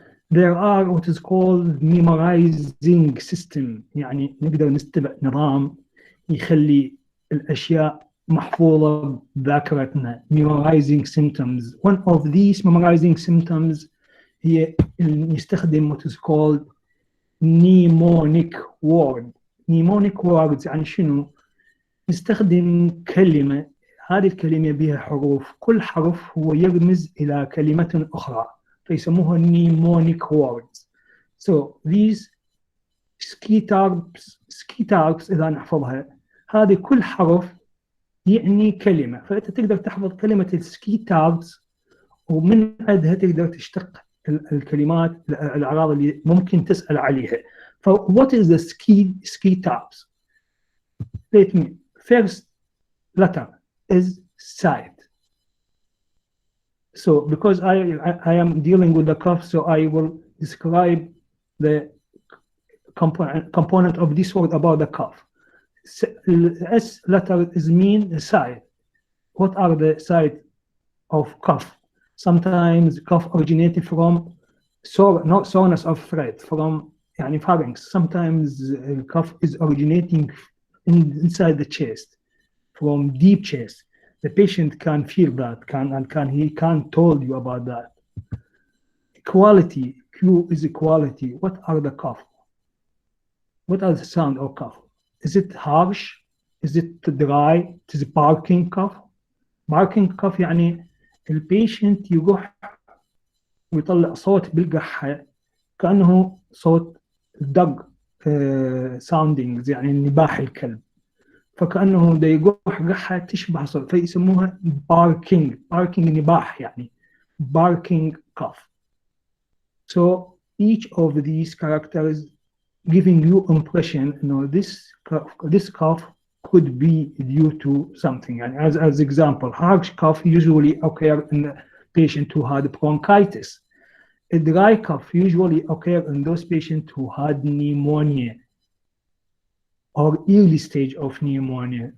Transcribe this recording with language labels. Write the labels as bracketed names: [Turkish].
[English] There are what is called memorizing system. [Arabic] يعني نقدر نتبع نظام يخلي الأشياء محفوظة بذاكرتنا. [English] Memorizing symptoms. One of these memorizing symptoms [Arabic] هي نستخدم [English] what is called mnemonic word. [Arabic] mnemonic words يعني شنو؟ نستخدم كلمة، هذه الكلمة بها حروف، كل حرف هو يرمز إلى كلمة أخرى، فيسموها mnemonic words. So [English] these ski terms [Arabic] إذا نحفظها، هذه كل حرف يعني كلمة، فأنت تقدر تحفظ كلمة السكي تاغز ومن عندها تقدر تشتق الكلمات الأعراض اللي ممكن تسأل عليها. [English] So what is the ski tags? Let me, first letter is side. So because I am dealing with the cough, so I will describe the component of this word about the cough. S letter is mean side. What are the side of cough? Sometimes cough originated from soreness of throat, from يعني pharynx. Sometimes cough is originating inside the chest, from deep chest. The patient can feel that, he can tell you about that. Quality, Q is equality. What are the cough? What are the sound of cough? Is it harsh? Is it dry? Is it barking cough? [Arabic] Barking cough يعني البيشنت يقح ويطلع صوت بالقحة كأنه صوت [English] dog soundings [Arabic] يعني نباح الكلب، فكأنه دا يقح قحة تشبه صوت، فيسموها barking نباح يعني barking cough. [English] So each of these characters giving you impression, you know, this cough could be due to something. And as example, harsh cough usually occur in the patient who had bronchitis. A dry cough usually occur in those patients who had pneumonia or early stage of pneumonia.